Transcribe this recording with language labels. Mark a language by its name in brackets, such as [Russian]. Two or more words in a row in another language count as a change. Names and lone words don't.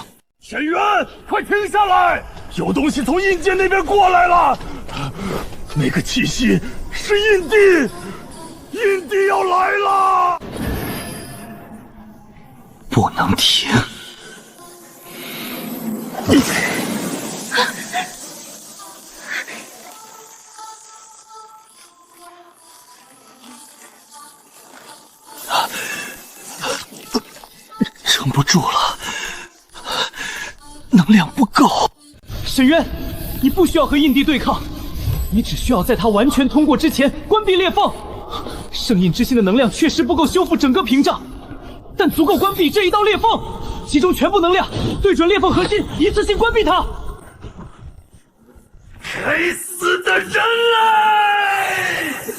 [Chinese] 沈渊，快停下來！有東西從印界那邊過來了，那個氣息是印地，印地要來了！不能停！撑不住了，能量不夠。沈渊，你不需要和印地对抗，你只需要在他完全通過之前關閉裂縫。聖印之心的能量確實不夠修復整個屏障，但足夠關閉這一道裂縫，集中全部能量，對準裂縫核心，一次性關閉它。該死的人類！